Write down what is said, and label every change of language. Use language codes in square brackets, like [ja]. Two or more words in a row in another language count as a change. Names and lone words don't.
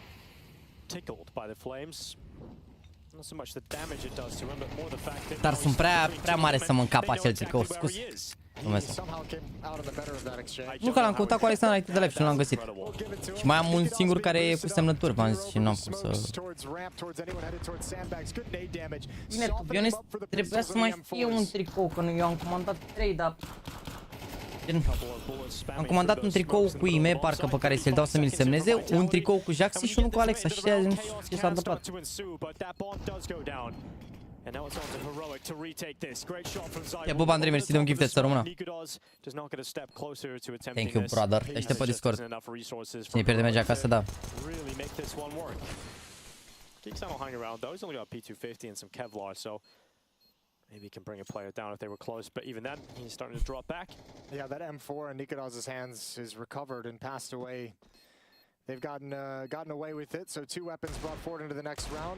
[ro] Dar sunt prea mare să mă încap acel tricou, scuze. Nu că l-am căutat cu Alexander înainte de live și nu l-am găsit. Și mai am un singur care e cu semnături, v-am zis, și n-am cum să... Bine, [en] to be honest, [ro] trebuia să mai fie un tricou, că eu am comandat 3, dar... Am comandat un tricou cu IEM, parcă pe care să-l dau să mi-l semneze, un tricou cu Jaxy și unul cu Alexa și nu știu ce s-a întâmplat. Te pup, Andrei, mersi de un gifted, să rămână. [en] Thank you, brother. [ro] Te aștept pe Discord. Cine pierde merge acasă, da. [en] Geeksan will hang around though. He's only got P250 and some Kevlar, so maybe he can bring a player down if they were close. But even then, he's starting to drop back. Yeah, that M4 in Nikodaz's hands is recovered and passed away. They've gotten away with it. So 2 weapons brought forward into the next round.